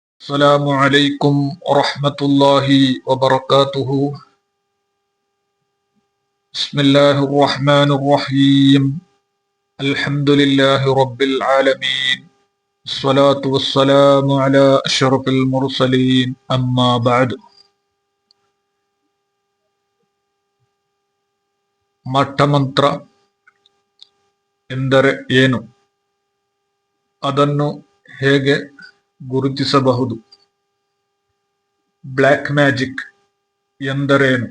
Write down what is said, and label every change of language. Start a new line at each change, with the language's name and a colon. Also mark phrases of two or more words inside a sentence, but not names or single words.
Arabic: السلام عليكم ورحمة الله وبركاته. بسم الله الرحمن الرحيم. الحمد لله رب العالمين. الصلاة والسلام على أشرف المرسلين. أما بعد.
Kannada: ಮಟ್ಟಮಂತ್ರ ಎಂದರೆ ಏನು? ಅದನ್ನು ಹೇಗೆ ಗುರುತಿಸಬಹುದು?
English: black magic
Kannada: ಎಂದರೇನು?